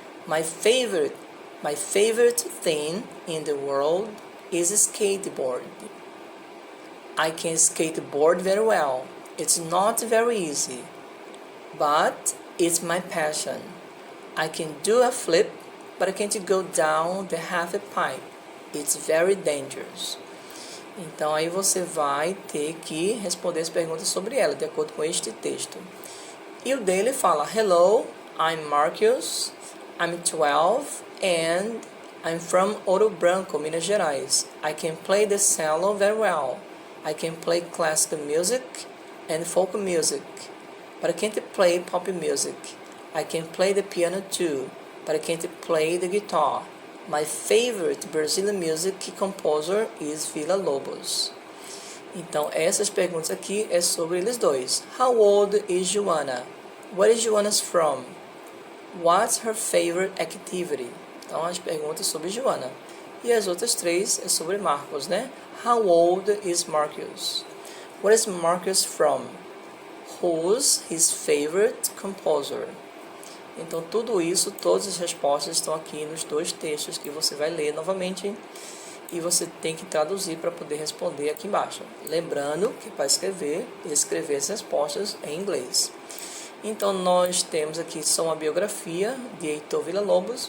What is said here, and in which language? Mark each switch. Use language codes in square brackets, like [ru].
[en] My favorite thing in the world is skateboard. I can skateboard very well. It's not very easy, but it's my passion. I can do a flip, but I can't go down the half a pipe. It's very dangerous. [pt] Então, aí você vai ter que responder as perguntas sobre ela, de acordo com este texto. E o dele fala, [en] Hello, I'm Marcus, I'm 12, and I'm from Ouro Branco, Minas Gerais. I can play the cello very well. I can play classical music and folk music, but I can't play pop music. I can play the piano too, but I can't play the guitar. My favorite Brazilian music composer is Villa-Lobos. [pt] Então, essas perguntas aqui é sobre eles dois. [en] How old is Joanna? Where is Joanna from? What's her favorite activity? [pt] Então, as perguntas sobre Joanna. E as outras três é sobre Marcos, né? [en] How old is Marcus? Where is Marcus from? Who's his favorite composer? [pt] Então, tudo isso, todas as respostas estão aqui nos dois textos que você vai ler novamente e você tem que traduzir para poder responder aqui embaixo. Lembrando que para escrever as respostas em inglês. Então, nós temos aqui só uma biografia de Heitor Villa-Lobos.